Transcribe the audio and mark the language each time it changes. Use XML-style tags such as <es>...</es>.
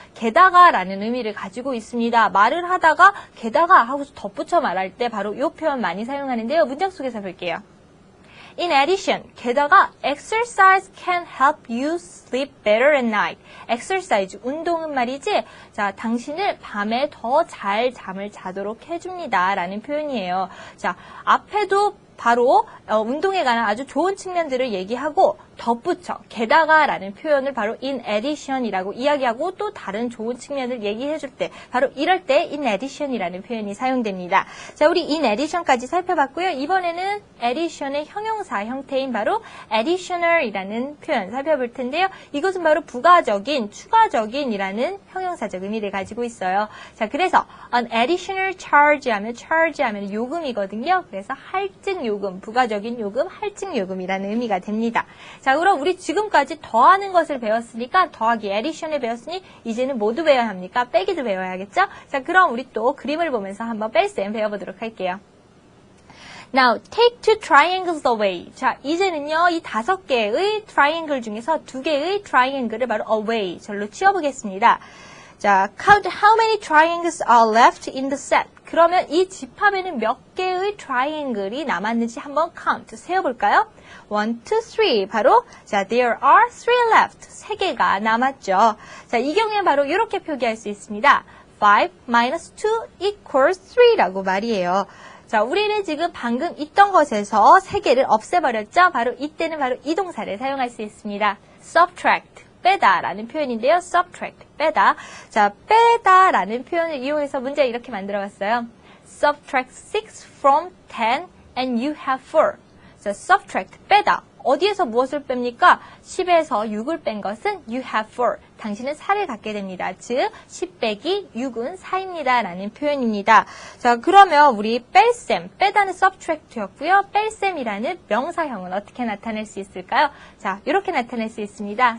<ko>게다가 라는 의미를 가지고 있습니다. 말을 하다가 게다가 하고서 덧붙여 말할 때 바로 이 표현 많이 사용하는데요. 문장 속에서 볼게요.</ko> <en>In addition,</en> <ko>게다가</ko> <en>exercise can help you sleep better at night.</en> <ko>exercise, 운동은 말이지, 자, 당신을 밤에 더 잘 잠을 자도록 해줍니다. 라는 표현이에요. 자, 앞에도 바로 운동에 관한 아주 좋은 측면들을 얘기하고 덧붙여, 게다가 라는 표현을 바로 in addition이라고 이야기하고 또 다른 좋은 측면을 얘기해 줄 때 바로 이럴 때 in addition이라는 표현이 사용됩니다. 자, 우리 in addition까지 살펴봤고요. 이번에는 addition의 형용사 형태인 바로 additional이라는 표현 살펴볼 텐데요. 이것은 바로 부가적인, 추가적인이라는 형용사적 의미를 가지고 있어요. 자, 그래서</ko> <en>an additional charge</en> <ko>하면 요금이거든요. 그래서 할증 요금, 부가적인 요금, 할증 요금이라는 의미가 됩니다. 자, 그럼 우리 지금까지 더하는 것을 배웠으니까 더하기 addition을 배웠으니 이제는 뭐도 배워야 합니까? 빼기도 배워야겠죠? 자, 그럼 우리 또 그림을 보면서 한번 뺄셈 배워보도록 할게요.</ko> <en>Now, take two triangles away.</en> <ko>자, 이제는요, 이 5개의 트라이앵글 중에서 2개의 트라이앵글을 바로 away, 절로 치워보겠습니다. 자,</ko> <en>count how many triangles are left in the set.</en> <ko>그러면 이 집합에는 몇 개의 트라이앵글이 남았는지 한번 count, 세어볼까요? 1, 2, 3. 바로, 자,</ko> <en>there are 3 left.</en> <ko>3개가 남았죠. 자, 이 경우에 바로 이렇게 표기할 수 있습니다.</ko> <en>5 minus 2 equals 3</en> <ko>라고 말이에요. 자, 우리는 지금 방금 있던 것에서 3개를 없애버렸죠? 바로 이때는 바로 이 동사를 사용할 수 있습니다. subtract, 빼다 라는 표현인데요. subtract, 빼다. 자, 빼다 라는 표현을 이용해서 문제 이렇게 만들어봤어요.</ko> <en>subtract 6 from 10 and you have 4.</en> <ko>자, subtract, 빼다. 어디에서 무엇을 뺍니까? 10에서 6을 뺀 것은</ko> <en>you have 4.</en> <ko>당신은 4를 갖게 됩니다. 즉, 10 빼기 6은 4입니다. 라는 표현입니다. 자, 그러면 우리 뺄셈, 빼다는 subtract였고요. 뺄셈이라는 명사형은 어떻게 나타낼 수 있을까요? 자, 이렇게 나타낼 수 있습니다.</ko>